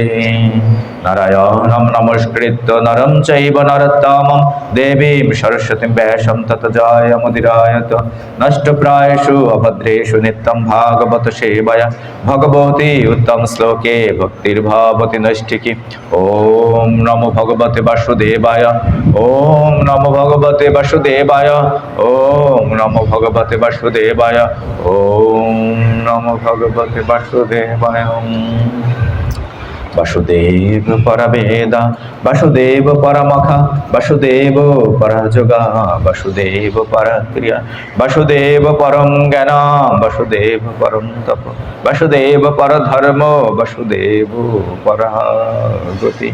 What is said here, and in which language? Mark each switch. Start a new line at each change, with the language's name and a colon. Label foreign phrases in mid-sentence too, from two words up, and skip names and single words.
Sanskrit: নারায়ণং নমস্কৃত্য নরং চৈব নরোত্তমং দেবীং সরস্বতীং ব্যাসং ততো জয়মুদীরয়ত। নষ্টপ্রায়েষু অভদ্রেষু নিত্যং ভাগবত সেবয়া ভগবতি উত্তম শ্লোকে ভক্তির্ভবতি নৈষ্ঠিকী। ওম নমো ভগবতে বাসুদেবায় ওম নমো ভগবতে বাসুদেবায় ওম নমো ভগবতে বাসুদেবায় ওম নমো ভগবতে বাসুদেবায়। বাসুদেব পরবেদা বাসুদেব পরমখা বাসুদেব পরযোগা বাসুদেব পরক্রিয়া বাসুদেব পরম জ্ঞান বাসুদেব পরম তপ বাসুদেব পরধর্ম বাসুদেব পরগতি।